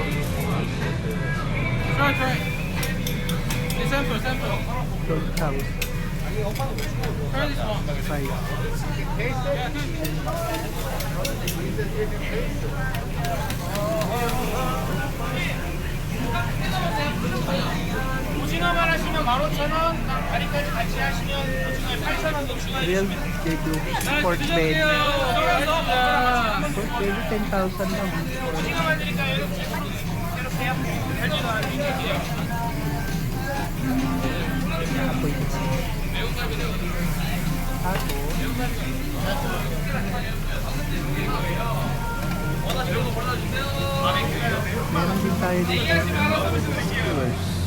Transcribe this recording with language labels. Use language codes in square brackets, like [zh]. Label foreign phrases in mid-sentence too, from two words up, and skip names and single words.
[ko] Sample. 오징어만 하시면 15,000원, 다리까지 같이 하시면 오징어에 8,000원 더 추가해 [en] Real Jeju pork belly. Pork belly 10,000 lang. [ko] 오징어만 드릴까요? 이렇게 해요. 별지가 드릴게요. [tl] Apoy ito. Meron din tayo dito. Skewers.